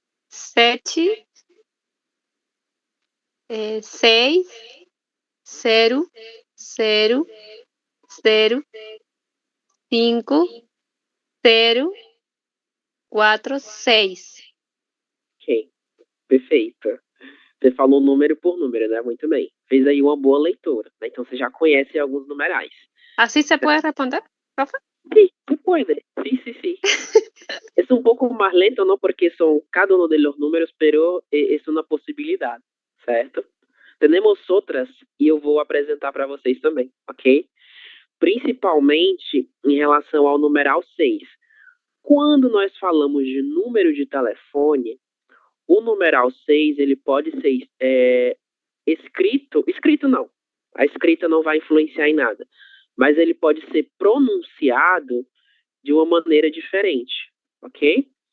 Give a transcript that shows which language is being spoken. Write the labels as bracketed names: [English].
[Portuguese] Sete, 6, 0, 0, 0, 5, 0, 4, 6. Ok, perfeito. Você falou número por número, né? Muito bem. Fez aí uma boa leitura, né? Então você já conhece alguns numerais. Assim se pode responder, profe? [Spanish] Sí, se puede. Sí. Es un poco más lento, ¿no? Porque son cada uno de los números, pero es una posibilidad, certo? [Portuguese] Temos outras e eu vou apresentar para vocês também, ok? Principalmente em relação ao numeral 6. Quando nós falamos de número de telefone, o numeral 6 ele pode ser escrito não, a escrita não vai influenciar em nada, mas ele pode ser pronunciado de uma maneira diferente, ok?